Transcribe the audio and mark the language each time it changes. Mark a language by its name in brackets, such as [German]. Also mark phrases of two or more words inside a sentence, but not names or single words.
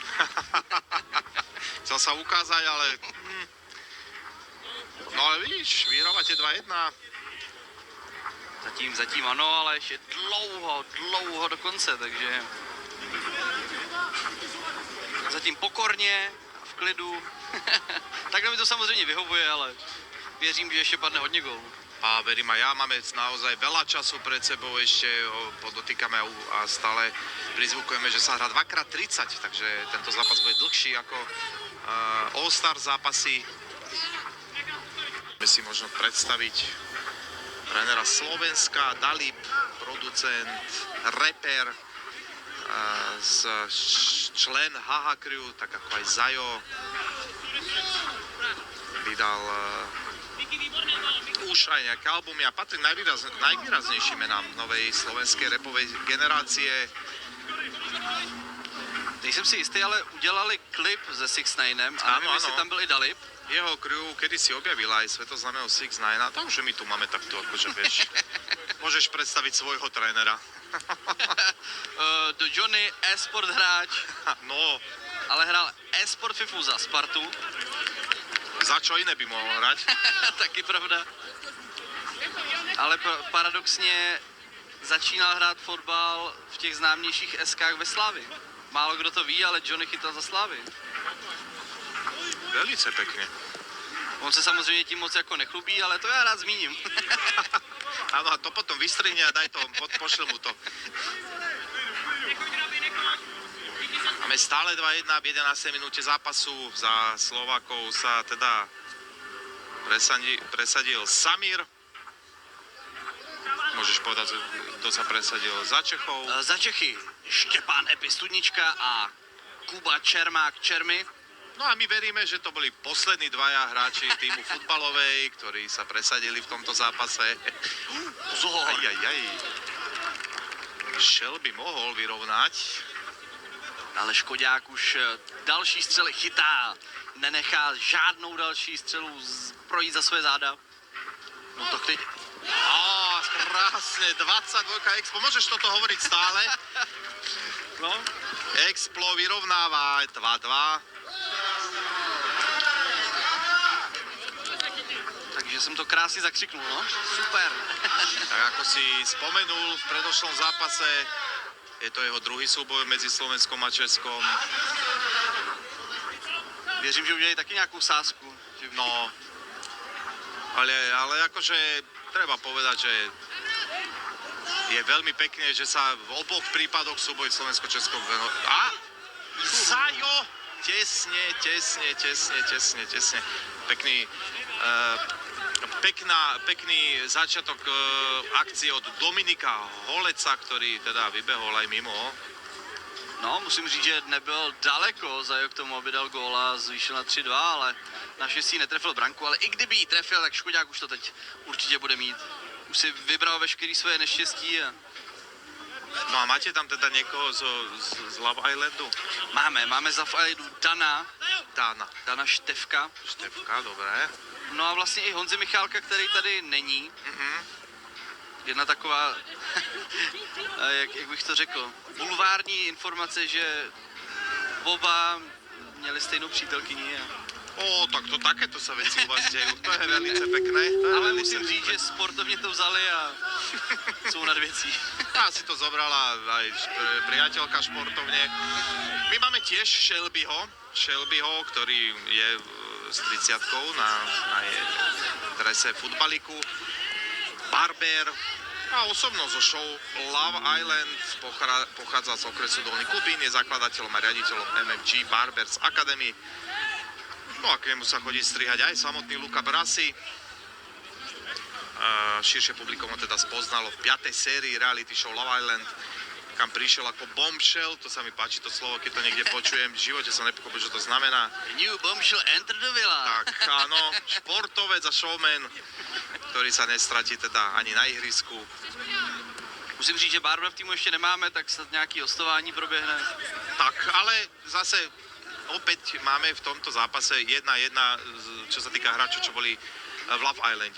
[Slovak] Chcel sa ukázať, ale... No ale vidíš, vyhrávate 2-1. [Czech] Zatím ano, ale ještě dlouho do konce, takže zatím pokorně a v klidu. Takhle mi to samozřejmě vyhovuje, ale věřím, že ještě padne hodně gólů. [Slovak] A verím aj ja, máme naozaj veľa času pred sebou ešte, podotýkame a stále prizvukujeme, že sa hrá 2x30, takže tento zápas bude dlhší ako All-Star zápasy. Môžeme si možno predstaviť trénera Slovenska, Dalib, producent, reper, člen Haha Crew, tak ako aj Zajo, vydal už aj nejaké albumy a patrí najvýraznejším menám novej slovenskej rapovej generácie. [Czech] Nejsem si jistý, ale udělali klip se 6ix9ine a nevím, jestli tam byl i Dalib. [Slovak] Jeho crew kedysi objavila aj svetoznámeho 6ix9ine a takže my tu máme takto, akože vieš, môžeš predstaviť svojho trénera. Do Johnny e-sport hráč, [Czech] No, ale hrál e-sport FIFU za Spartu. [Slovak] za čo iné by mohol hrať? [Czech] Taky pravda. Ale paradoxně začínal hrát fotbal v těch známějších SKách ve Slavii. Málo kdo to ví, ale Johnny chytal za Slavii. Velice pekne. On se samozřejmě tím moc jako nechlubí, ale to já rád zmíním. [Slovak] Áno, a to potom vystrihne a daj to, pošle mu to. Máme stále 2-1 v 11. minúte zápasu. Za Slovákov sa teda presadil Samir. Môžeš povedať, kto sa presadil za Čechov. [Czech] Za Čechy Štěpán Happy Studnička a Kuba Čermák Čermy. [Slovak] No a my veríme, že to boli poslední dvaja hráči týmu futbalovej, ktorí sa presadili v tomto zápase. Pozor. Shelby mohol vyrovnať. [Czech] Ale Škodák už další střely chytá. Nenechá žádnou další střelu projít za své záda. No tak teď... [Slovak] Krásne, 22 Explo. Môžeš toto hovoriť stále? No. Explo vyrovnáva 2-2. [Czech] Takže jsem to krásně zakřiknul, no. Super. [Slovak] Tak ako si spomenul v predošlom zápase, je to jeho druhý súboj medzi Slovenskom a Českom. [Czech] Věřím, že udělají taky nějakou sázku. [Slovak] No, ale akože treba povedať, že je veľmi pekné, že sa v oboch prípadoch súboj Slovensko-Českom a Zajo! Tesne. Pekný začiatok akcie od Dominika Holeca, ktorý teda vybehol aj mimo. [Czech] No, musím říct, že nebyl daleko Zajo k tomu, aby dal góla a zvýšil na 3-2, ale naštěstí netrefil branku, ale i kdyby ji trefil, tak Škodák už to teď určitě bude mít. Už si vybral veškerý svoje neštěstí a... [Slovak] No a máte tam teda niekoho z Love Islandu? [Czech] Máme za Islandu Dana Štefka. [Slovak] Štefka, dobré. [Czech] No a vlastně i Honzi Michálka, který tady není. Jedna taková, jak bych to řekl, bulvární informace, že oba měli stejnou přítelkyni. [Slovak] Tak to takéto sa veci u vás dejú. [Czech] To je velice pekné. Ale musím říct, že sportovně to vzali a jsou nad věcí. [Slovak] Asi to zobrala aj priateľka športovne. My máme tiež Shelbyho, ktorý je s 30-kou na drese futbaliku. Barber a osobnosť zo show Love Island pochádza z okresu Dolný Kubín, je zakladateľom a riaditeľom MFG Barbers Academy. No a k nemu sa chodí strihať aj samotný Luca Brasi. Širšie publikum ho teda spoznalo v 5. sérii reality show Love Island. kam prišiel ako bombshell, to sa mi páči to slovo, keď to niekde počujem, v živote som nepochopil, čo to znamená. [English] New bombshell entered the villa. [Slovak] Tak áno, športovec a showman, ktorý sa nestratí teda ani na ihrisku. [Czech] Musím říct, že Bárbara v týmu ještě nemáme, tak snad nějaký hostování proběhne. [Slovak] Tak, ale zase opäť máme v tomto zápase 1-1, čo sa týka hráčov, čo boli v Love Islande.